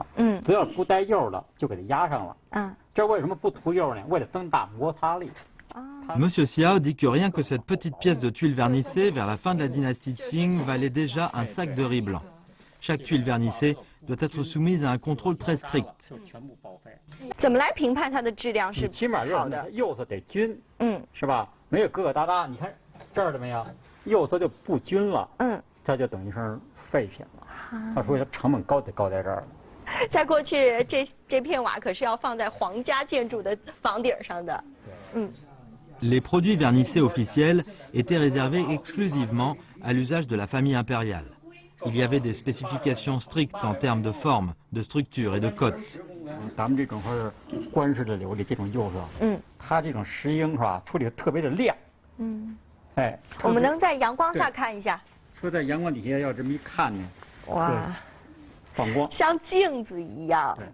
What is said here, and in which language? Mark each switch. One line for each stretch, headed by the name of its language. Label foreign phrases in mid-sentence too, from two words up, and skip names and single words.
Chinese: 只要不带釉的就给它压上了。这为什么不涂釉呢？为了增大摩擦力。
French: Monsieur Xiao dit que rien que cette petite pièce de tuile vernissée, vers la fin de la dynastie Qing, valait déjà un sac de riz blanc. Chaque tuile vernissée doit être soumise à un contrôle très strict.
Chinese: 怎么来评判它的质量是起码好的？釉色得均，是吧？没有疙疙瘩瘩，你看这儿了没有？釉色就不均了，这就等于是废品了。所以它成本高得高在这儿了。在过去，这片瓦可是要放在皇家建筑的房顶上的。
French: Les produits vernissés officiels étaient réservés exclusivement à l'usage de la famille impériale. Il y avait des spécifications strictes en termes de forme, de structure et de cote.
Chinese: 咱们这种是官式的琉璃，这种釉色，它这种石英是吧，处理的特别的亮。哎，我们能在阳光下看一下。说在阳光底下要这么一看呢，哇，放光，像镜子一样。对。